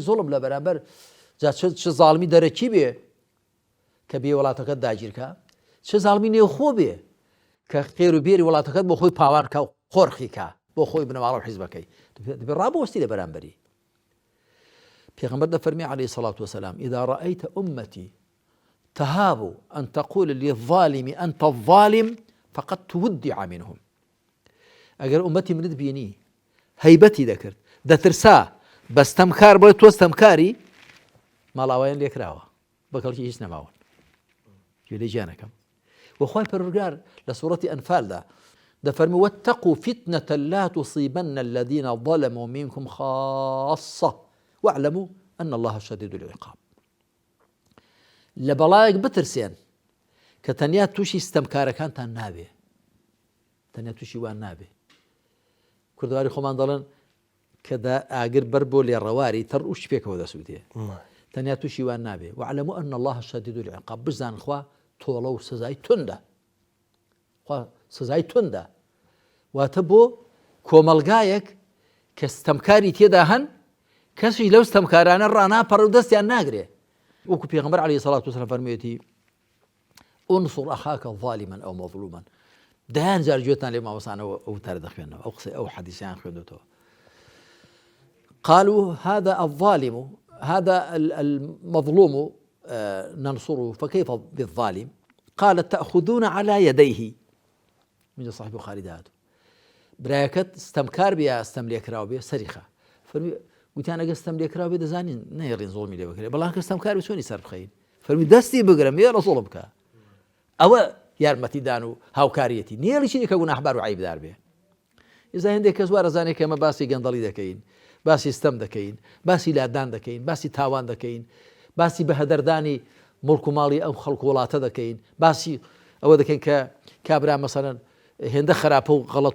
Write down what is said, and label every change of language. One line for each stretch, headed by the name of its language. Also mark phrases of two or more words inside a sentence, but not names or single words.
Central Kurdish: زۆڵم لە بەرامبەر چه زاڵمی دەرەکی بێ کە بێ وڵاتەکەت داگیرکە چه زاڵمی نێوخۆ بێ کە خێر و بێری وڵاتەکەت بۆ خۆی پاوانکە و خۆرخیکە بۆ خۆی بنەماڵە و حیزبەکەی دەبێت ڕابوەستی لە بەرامبەری پیغمبر دەفەرمی
Arabic: عليه الصلاة والسلام إذا رأيت أمتي تهاب أن تقول للظالم أنت الظالم فقد تودع
Central Kurdish: منهم ئەگەر ئومەتی منت بینی هەیبەتی دەکرد دەترسا بەستەمکار بۆی تۆ ستەمکاری ماڵاوایان لێکراوە بەکەڵکی هیچ نەماون گوێ لێ گیانەکەم وخوای پەروەردگار لە سوورەتی ئەنفالدا دەفەرمی
Arabic: واتقوا فتنة لا تصيبن الذين ظلموا منكم خاصة واعلموا أن الله شديد العقاب
Central Kurdish: لە بەڵایەک بترسێن کە تەنیا تووشی ستەمکارەکانتان نابێ تەنیا تووشی وان نابێ کوردواری خۆمان دەڵێن کە ئاگر بەر بۆ لێڕەواری تەڕ وشت پێکەوە دەسووتێ تەنیا تووشی وان نابێ
Arabic: واعلموا أن الله شديد العقاب
Central Kurdish: بزان خوا تۆڵە و سزای توندە خوا سزای توندە واتە بۆ کۆمەلگایەک کە ستەمکاری تێدا هەن کەسی لەو ستەمکارانە ڕاناپەڕ و دەستیان ناگرێ وەکو پێغەمبەر
Arabic: عليه الصلاة والسلام
Central Kurdish: فەرموویەتی
Arabic: انصر أخاك ظالما أو مظلوما
Central Kurdish: دەیان جار گوێتان لێ مامۆسانەوە ئەو وتارە دەخوێنەوە ئەو قسەی ئەو حەدیثیان خوێندوتەوە
Arabic: قالوا هذا الظالم هذا المظلوم ننصره فكيف بالظالم قال تأخذون على يديه من صاحب البخاري
Central Kurdish: دهاتو برایەکەت ستەمکار بێ یا ستەم لێکراوە بێ سەریخە فەرمی گوتیان ئەگە ستەم لێکراوە بێ دەزانین نەهێڕین زۆڵمی لێ بکرێت بەڵام کە ستەمکار بێ چۆنی سەر بخەین فەرمی دەستی بگرە مێرە زۆڵم بکە ئەوە یارمەتیدان و هاوکاریەتی نێڵیشی کە گوناحبار و عیبدار بێ ئێستا هەندێک کەس وا دەزانێت کە ئەمە باسی گەندەڵی دەکەین باسی ستەم دەکەین باسی لادان دەکەین باسی تاوان دەکەین باسی بەهەدەردانی مڵک و ماڵی ئەو خەڵک وڵاتە دەکەین باسی ئەوە دەکەین کە کابرا مەسەڵەن هێندە خراپە و غەڵەت